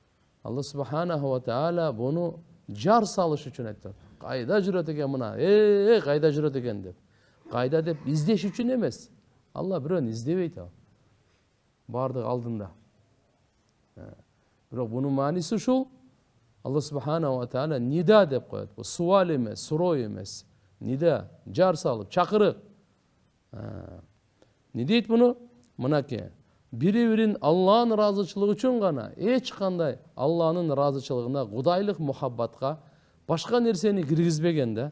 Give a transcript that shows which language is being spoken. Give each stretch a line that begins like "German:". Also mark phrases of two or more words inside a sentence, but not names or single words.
Kyrgyz: Алла
Arabic: سبحانه وتعالى
Kyrgyz: буну жар салыш үчүн айтат. Кайда жүрөт экен мына? Кайда жүрөт экен деп. Кайда деп издеш үчүн эмес. Алла бирөөнү издебейт ал. Бардык алдында. Бирок бунун мааниси ушул. Алла
Arabic: سبحانه وتعالى
Kyrgyz: нида деп коет. Бул суал эмес, суроо эмес. Нида, жар салып, чакырык. Не дейт буну? Мынакей. Бири-бирин Алланын ыраазычылыгы үчүн гана, эч кандай Алланын ыраазычылыгына, кудайлык мухаббатка башка нерсени киргизбеген да.